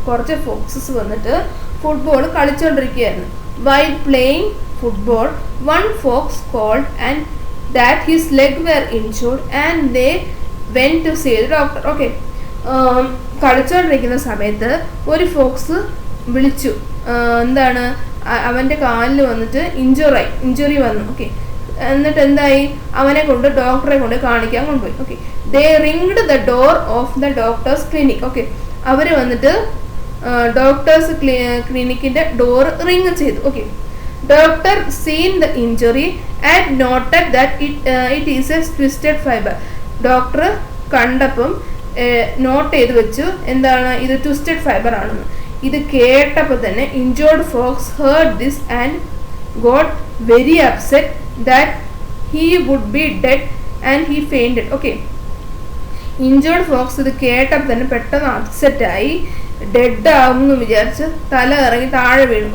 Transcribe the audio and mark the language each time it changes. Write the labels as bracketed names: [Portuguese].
[Malayalam] കുറച്ച് ഫോക്സസ് വന്നിട്ട് football കളിച്ചുകൊണ്ടിരിക്കുകയായിരുന്നു. [English] While playing football, one fox called and that his leg were injured and they went to see the doctor. [Malayalam] Okay, കളിച്ചുകൊണ്ടിരിക്കുന്ന സമയത്ത് ഒരു Fox വിളിച്ചു, എന്താണ് അവൻ്റെ കാലിൽ വന്നിട്ട് ഇഞ്ചുറി വന്നു. ഓക്കെ, എന്നിട്ട് എന്തായി, അവനെ കൊണ്ട് ഡോക്ടറെ കൊണ്ട് കാണിക്കാൻ കൊണ്ടുപോയി. [English] Okay, they ringed the door of the doctor's clinic. [Malayalam] Okay, അവർ വന്നിട്ട് ഡോക്ടേഴ്സ് ക്ലിനിക്കിൻ്റെ ഡോർ റിങ് ചെയ്തു. [English] Okay, Doctor seen the injury and noted that it is a twisted fiber. [Malayalam] Doctor കണ്ടപ്പം നോട്ട് ചെയ്ത് വെച്ചു, എന്താണ് ഇത് ട്വിസ്റ്റഡ് ഫൈബർ ആണെന്ന്. ഇത് കേട്ടപ്പോൾ തന്നെ [English] Injured fox heard this and got very upset that he would be dead and he fainted. [Malayalam] Okay, injured Fox ഇത് കേട്ടപ്പോൾ തന്നെ പെട്ടെന്ന് അപ്സെറ്റായി, ഡെഡ് ആവുമെന്ന് വിചാരിച്ച് തല ഇറങ്ങി താഴെ വീണു.